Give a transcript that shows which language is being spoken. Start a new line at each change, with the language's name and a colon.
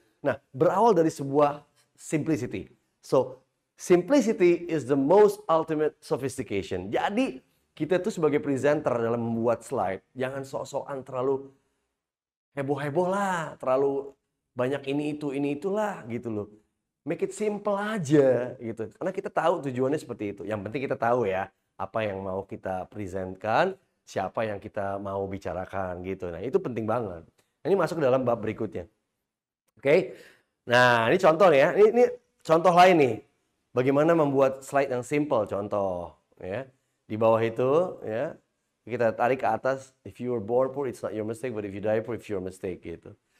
Indonesian: Nah, berawal dari sebuah simplicity.
English: So, simplicity is the most ultimate sophistication.
Indonesian: Jadi, kita tuh sebagai presenter dalam membuat slide, jangan sok-sokan terlalu heboh-heboh lah, terlalu banyak ini itulah gitu loh.
English: Make it simple
Indonesian: aja gitu. Karena kita tahu tujuannya seperti itu. Yang penting kita tahu ya, apa yang mau kita presentkan, siapa yang kita mau bicarakan gitu. Nah, itu penting banget. Ini masuk ke dalam bab berikutnya. Oke. Nah, ini contoh nih ya. Ini contoh lain nih. Bagaimana membuat slide yang simple, contoh ya. Di bawah itu ya. Kita tarik ke atas,
English: if you were born poor it's not your mistake, but if you die poor it's your mistake
Indonesian: gitu.